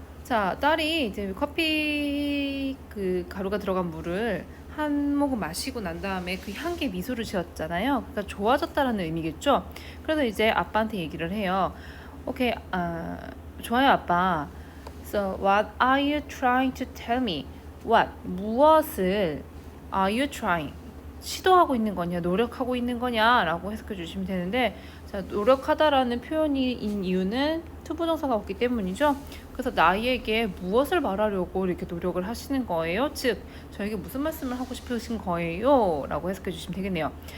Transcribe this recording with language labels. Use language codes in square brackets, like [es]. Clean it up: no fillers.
[ko] 자, 딸이 이제 커피 그 가루가 들어간 물을 한 모금 마시고 난 다음에 그 향기에 미소를 지었잖아요. 그러니까 좋아졌다라는 의미겠죠. 그래서 이제 아빠한테 얘기를 해요. 오케이, 좋아요 아빠. [en] So what are you trying to tell me? What? [ko] 무엇을 [en] are you trying? [ko] 시도하고 있는 거냐, 노력하고 있는 거냐라고 해석해 주시면 되는데, 자, 노력하다라는 표현인 이유는 투부정사가 없기 때문이죠. 그래서 나에게 무엇을 말하려고 이렇게 노력을 하시는 거예요? 즉, 저에게 무슨 말씀을 하고 싶으신 거예요? 라고 해석해 주시면 되겠네요.